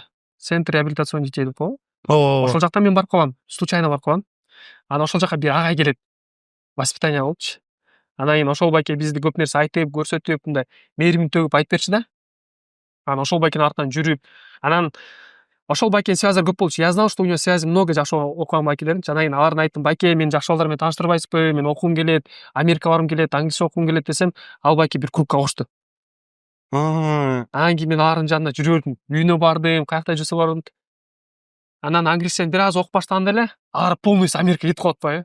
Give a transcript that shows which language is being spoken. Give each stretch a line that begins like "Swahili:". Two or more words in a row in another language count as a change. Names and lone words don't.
Russian: Центр реабилитационных детей
Kyrgyz: деп коебу. Ошол жакка мен барып калам, случайно барып калам. Анан ошол жака бир агай келет. Воспитание болчу. Анан кийин ошол байке бизди көп нерсе айтып, көрсөтүп, мындай мээримин төгүп айтып берчү да. Анан ошол байкенин артынан жүрүп, анан ошол байкенин связьдары көп болчу.
Russian: Я знал, что у него связи много
Kyrgyz: жакшы окуган байкелердин. Анан кийин аларга айттым, байке, мени жакшы балдар менен тааныштырбайсызбы? Мен окугум келет, Америкага баргым келет, англисче окугум келет десем, ал байке бир клубка кошту. Анан кийин мен алардын жанына жүрүп бердим. Үйүнө бардым, каякта жүрсө бардым. Анан англисчени бир аз окуп баштаганда эле алар полностью Америкага кетип калып атпайбы?